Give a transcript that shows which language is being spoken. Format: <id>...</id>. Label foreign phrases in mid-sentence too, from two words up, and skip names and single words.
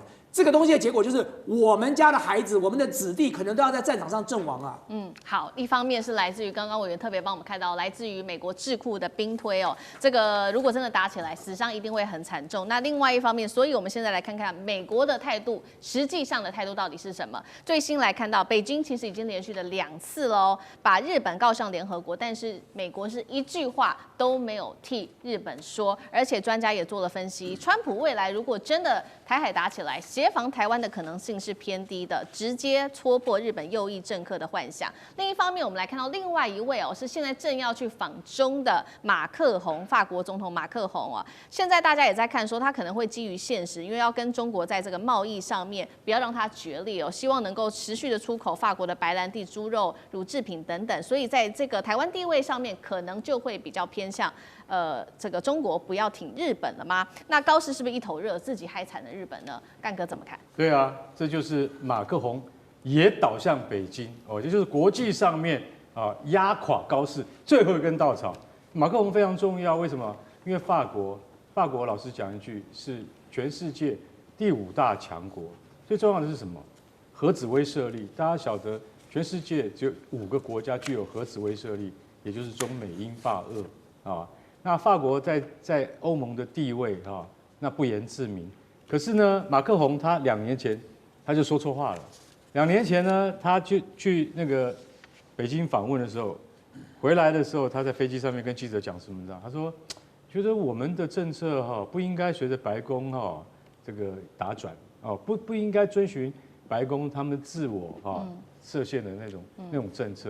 <zh>這個東西的結果就是，我們家的孩子，我們的子弟可能都要在戰場上陣亡啊。好，一方面是來自於剛剛委員特別幫我們看到，來自於美國智庫的兵推哦，這個如果真的打起來，死傷一定會很慘重。那另外一方面，所以我們現在來看看美國的態度，實際上的態度到底是什麼？最新來看到，北京其實已經連續的2次嘍，把日本告上聯合國，但是美國是一句話都沒有替日本說，而且專家也做了分析，川普未來如果真的台海打起來，協防台灣的可能性是偏低的，直接戳破日本右翼政客的幻想。另一方面，我們來看到另外一位哦，是現在正要去訪中的馬克宏，法國總統馬克宏哦。現在大家也在看說，他可能會基於現實，因為要跟中國在這個貿易上面不要讓它決裂哦，希望能夠持續的出口法國的白蘭地、豬肉、乳製品等等，所以在這個台灣地位上面，可能就會比較偏向這個中國不要挺日本了嗎？那高市是不是一頭熱，自己害慘了日本呢？幹哥怎麼看？对啊，這就是馬克宏也倒向北京哦，也就是國際上面啊壓垮高市最後一根稻草。馬克宏非常重要，為什麼？因為法國老實講一句是全世界第5大強國，最重要的是什麼？核子威慑力。大家曉得，全世界只有5個國家具有核子威慑力，也就是中美英法俄啊。那法國在歐盟的地位啊，那不言自明。可是呢，馬克宏他2年前他就說錯話了。2年前呢，他去那個北京訪問的時候，回來的時候，他在飛機上面跟記者講什麼呢？他說，覺得我們的政策哈不應該隨着白宮哈這個打轉哦，不應該遵循白宮他們自我哈設限的那種政策。</zh>